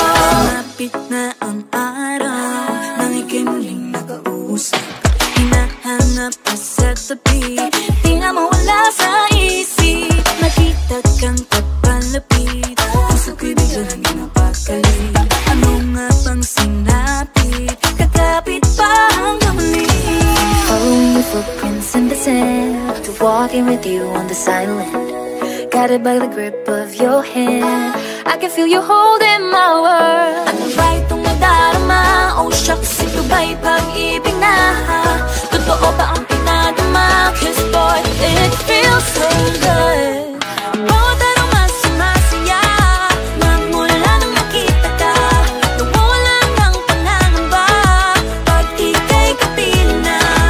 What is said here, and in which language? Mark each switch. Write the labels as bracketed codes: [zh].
[tl] Sumapit na ang araw, nang ika'y muling nakausap. Hinahanap ka sa tabi, di na mawala sa isip. Nakita kang papalapit, puso ko'y bigla nang ginapakalit. Ano nga bang sinapit, kakapit pa hanggang muli. [en] Following your footprints in the sand, to walking with you on this island, guided by the grip of your hand. I can feel you holding my world. [tl] Ano ba itong nadarama? [en] Oh shucks, [tl] ito ba'y pag-ibig na? Totoo ba ang pinadama? [en] 'Cause boy, it feels so good. [tl] Bawat araw mas masaya, magmula nang nakita ka. Nawawala ng pangangamba, pag ika'y kapiling na.